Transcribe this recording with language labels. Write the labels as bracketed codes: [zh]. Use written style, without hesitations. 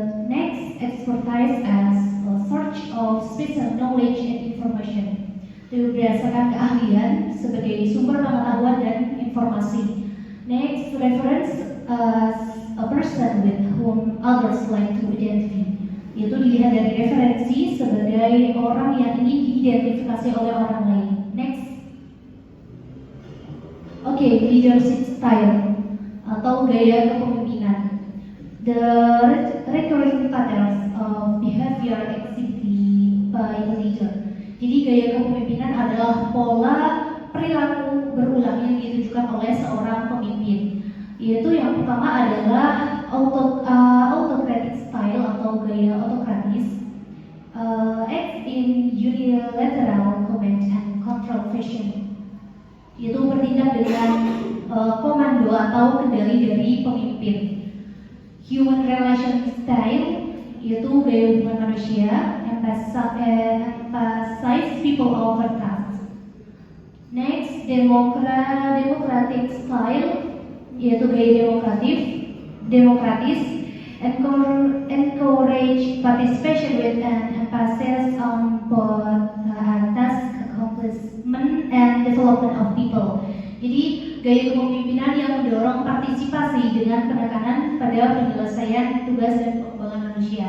[en] Next, expertise as a search of special knowledge and information. [id] Itu berdasarkan keahlian sebagai sumber pengetahuan dan informasi. [en] Next, reference as a person with whom others like to identify. [id] Itu dilihat dari referensi sebagai orang yang ingin diidentifikasi oleh orang lain. [en] Next. [id] Leadership style atau gaya kepemimpinan. [en] The recurring patterns of behavior exhibited by a leader. [id] Jadi gaya kepemimpinan adalah pola perilaku berulang yang ditunjukkan oleh seorang pemimpin. Yaitu yang pertama adalah autocratic style atau gaya autokratis. [en] Act in unilateral command and control fashion. [id] Yaitu bertindak dengan komando atau kendali dari pemimpin. [en] Human relation style [id] yaitu gaya hubungan manusia, [en] emphasize people over tasks. Next, democratic style [id] yaitu gaya demokratis, [en] encourage participation with an emphasis on both task accomplishment and development of people. [id] Jadi gaya kepemimpinan yang mendorong partisipasi dengan penekanan pada penyelesaian tugas dan pengembangan manusia.